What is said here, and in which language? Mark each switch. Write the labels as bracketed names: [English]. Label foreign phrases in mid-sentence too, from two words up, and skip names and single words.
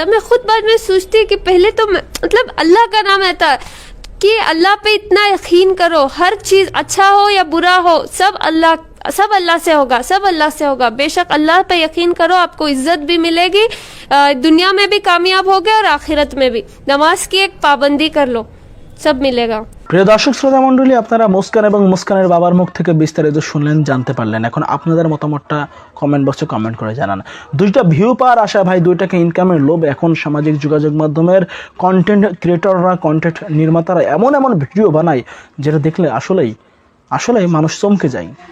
[Urdu] میں خود بعد میں سوچتی کہ پہلے تو مطلب اللہ کا نام آتا کہ اللہ پہ اتنا یقین کرو, ہر چیز اچھا ہو یا برا ہو سب اللہ سے ہوگا, سب اللہ سے ہوگا. بے شک اللہ پہ یقین کرو, آپ کو عزت بھی ملے گی, دنیا میں بھی کامیاب ہوگے اور آخرت میں بھی. نماز کی ایک پابندی کر لو, سب ملے گا. [Bangla] প্রিয় দর্শক শ্রোতা মণ্ডলী, আপনারা মুস্কান এবং মুস্কানের বাবার মুখ থেকে বিস্তারিত শুনলেন, জানতে পারলেন. এখন আপনাদের মতামতটা [English] comment box [Bangla] কমেন্ট করে জানান. দুইটা ভিউ পাওয়ার আশা ভাই, দুইটাকে ইনকামের লোভ এখন সামাজিক যোগাযোগ মাধ্যমের [English] content creators, [Bangla] কন্টেন্ট নির্মাতারা এমন এমন ভিডিও বানায় যেটা দেখলে আসলেই মানুষ চমকে যায়.